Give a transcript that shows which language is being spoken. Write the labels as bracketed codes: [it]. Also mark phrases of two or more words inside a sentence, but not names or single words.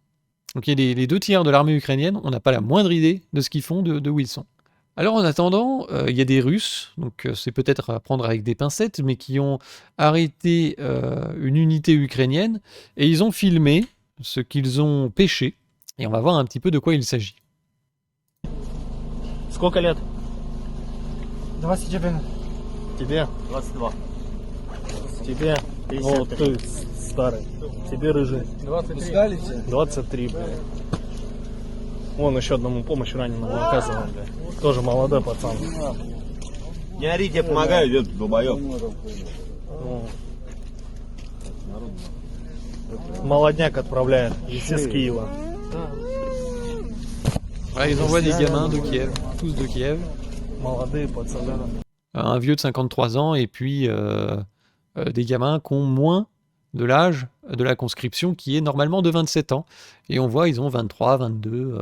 [fr] Donc il y a les 2 tiers de l'armée ukrainienne, on n'a pas la moindre idée de ce qu'ils font, de où ils sont. Alors en attendant, il y a des Russes, donc c'est peut-être à prendre avec des pincettes, mais qui ont arrêté une unité ukrainienne, et ils ont filmé ce qu'ils ont pêché, et on va voir un petit peu de quoi il s'agit. [ru] Сколько лет? 21. Тебе? 22. Тебе? 50. О, ты старый. Тебе рыжий. 23. 23, бля. Вон еще одному помощь раненому оказывал, бля. Тоже молодой пацан. Не ори, тебе помогаю, идет долбоёб. Молодняк отправляет, из Киева. [fr] Ouais, ils envoient des gamins de Kiev, tous de Kiev. Un vieux de 53 ans et puis des gamins qui ont moins de l'âge de la conscription qui est normalement de 27 ans. Et on voit, ils ont 23, 22.